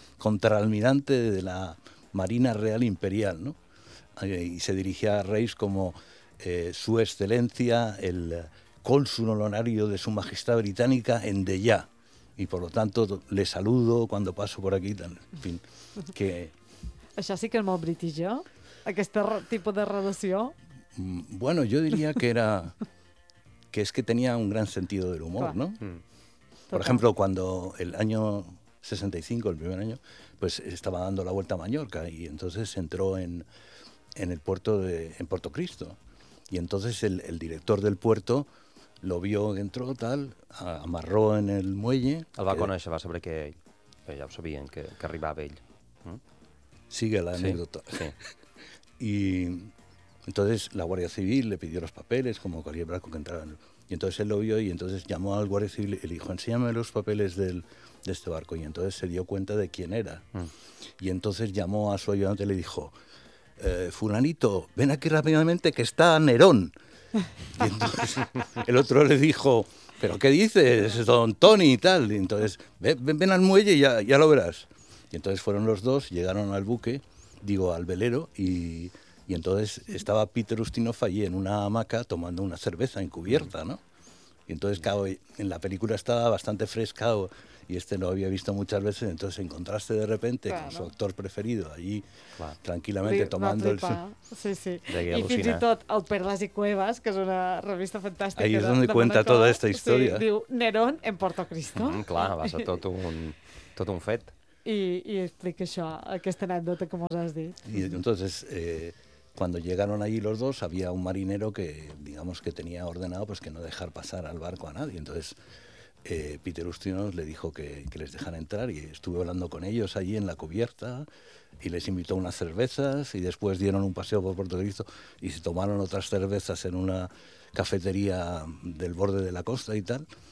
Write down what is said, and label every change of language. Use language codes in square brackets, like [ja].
[es] Contra almirante de la Marina Real Imperial, ¿no? Y se dirigía a Reis como su excelencia, el cónsul honorario de su majestad británica en Deya. Y por lo tanto le saludo cuando paso por aquí. En fin, que... [ca] Això sí que és molt british, ¿eh? Aquest tipus de relació... [es] Bueno, yo diría que tenía un gran sentido del humor, ¿no? Por ejemplo, cuando el año 65, el primer año, pues estaba dando la vuelta a Mallorca y entonces entró en Puerto Cristo. Y entonces el director del puerto lo vio, entró tal, amarró en el muelle. [ca] El va conèixer, va saber que ja ho sabien, que arribava ell. [es] Sigue la anécdota. Sí, sí. Y... Entonces la Guardia Civil le pidió los papeles, como cualquier blanco que entraran. Y entonces él lo vio y entonces llamó al Guardia Civil y le dijo, enséñame los papeles de este barco. Y entonces se dio cuenta de quién era. Y entonces llamó a su ayudante y le dijo, fulanito, ven aquí rápidamente que está Nerón. Y entonces el otro le dijo, ¿pero qué dices, don Tony y tal? Y entonces, ven al muelle y ya lo verás. Y entonces fueron los dos, llegaron al buque, digo, al velero y... Y entonces estaba Peter Ustinov allí en una hamaca tomando una cerveza encubierta, ¿no? Y entonces, claro, en la película estaba bastante fresca y este lo había visto muchas veces, entonces encontraste de repente claro, con su actor preferido allí, claro, tranquil·lamente tomando el sol. Sí, sí. [ca] I fins i tot el Perlas i Cuevas, que és una revista fantàstica. [es] Ahí es donde cuenta toda esta historia. [ca] Sí, diu Nerón en Porto Cristo. Mm, clar, va ser tot un fet. I explica això, aquesta anècdota que mos has dit. [es] Y entonces, cuando llegaron allí los dos, había un marinero que, digamos, que tenía ordenado pues que no dejar pasar al barco a nadie. Entonces, Peter Ustinov le dijo que les dejara entrar y estuve hablando con ellos allí en la cubierta y les invitó unas cervezas y después dieron un paseo por Puerto Cristo y se tomaron otras cervezas en una cafetería del borde de la costa y tal.